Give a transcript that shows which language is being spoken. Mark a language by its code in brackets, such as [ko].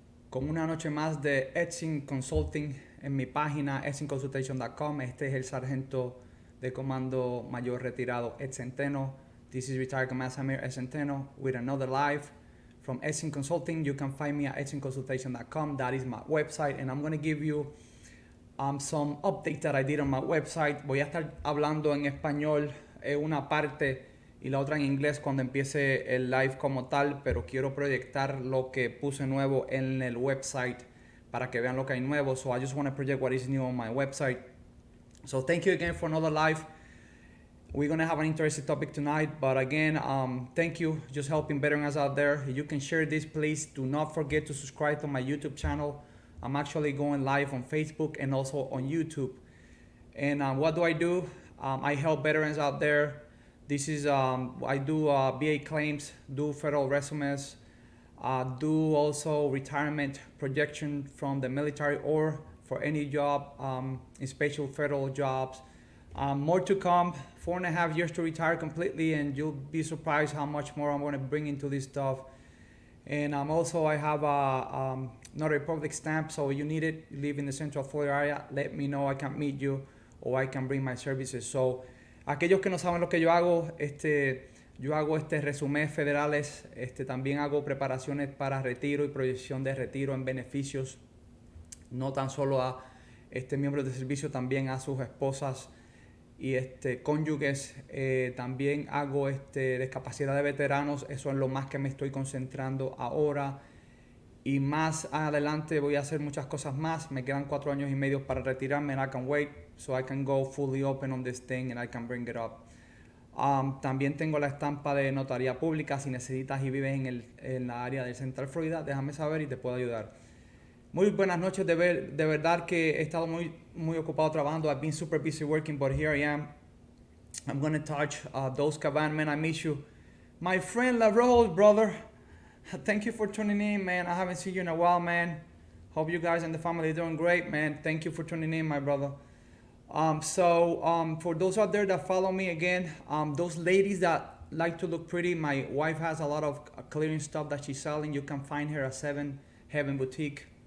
[es] Con una noche más de Etzin Consulting en mi página etzinconsultation.com. Este es el sargento de comando mayor retirado Ed Centeno. [en] This is retired Command Samir Ed Centeno with another live from Etzin Consulting. You can find me at etzinconsultation.com. That is my website, and I'm going to give you some updates that I did on my website. [es] Voy a estar hablando en español una parte y la otra en inglés cuando empiece el live como tal, pero quiero proyectar lo que puse nuevo en el website para que vean lo que hay nuevo. [en] So I just want to project what is new on my website. So thank you again for another live. We're going to have an interesting topic tonight, but again, thank you, just helping veterans out there. You can share this, please. Do not forget to subscribe to my YouTube channel. I'm actually going live on Facebook and also on YouTube. And what do? I help veterans out there. This is, I do VA claims, do federal resumes, do also retirement projection from the military or for any job, in special federal jobs. More to come, 4.5 years to retire completely, and you'll be surprised how much more I'm going to bring into this stuff. And also I have a notary public stamp, so you need it, you live in the Central Florida area, let me know, I can meet you or I can bring my services. [es] So aquellos que no saben lo que yo hago, yo hago resúmenes federales, también hago preparaciones para retiro y proyección de retiro en beneficios, no tan solo a miembros de servicio, también a sus esposas y cónyuges. También hago discapacidad de veteranos, eso es lo más que me estoy concentrando ahora. Y más adelante voy a hacer muchas cosas más. Me quedan 4 años y medio para retirarme, [en] and I can wait so I can go fully open on this thing and I can bring it up. [es] También tengo la estampa de notaría pública. Si necesitas y vives en la área del Central Florida, déjame saber y te puedo ayudar. Muy buenas noches. De verdad que he estado muy ocupado trabajando. [en] I've been super busy working, but here I am. I'm going to touch those Cavan, man. I miss you. My friend LaRose, brother. Thank you for tuning in, man. I haven't seen you in a while, man. Hope you guys and the family are doing great, man. Thank you for tuning in, my brother. For those out there that follow me again, those ladies that like to look pretty, my wife has a lot of clearing stuff that she's selling. You can find her at 7 Heaven Boutique.